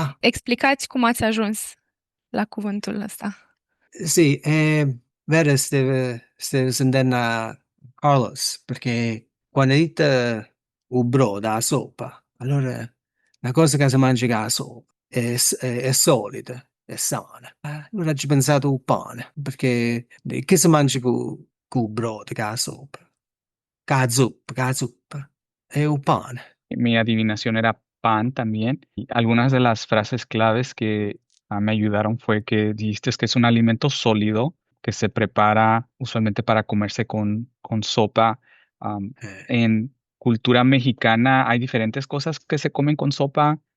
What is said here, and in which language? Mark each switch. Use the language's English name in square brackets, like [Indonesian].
[Romanian] Explicați cum ați ajuns la cuvântul ăsta. [Italian] Sì, vero, stavo sentendo Carlos, perché quando dite un brodo, la soppa, allora una cosa che si mangia con la soppa è solida, è sana. Allora ci pensato al pane, perché che si mangia con il brodo, con la soppa? Con la zuppa, è un pane. [Spanish] Mi adivinación era pan también. Y algunas de las frases claves que me ayudaron fue que dijiste que es un alimento sólido que se prepara usualmente para comerse con sopa. Am, Eh, en cultura mexicana hay diferentes cosas que se comen con sopa.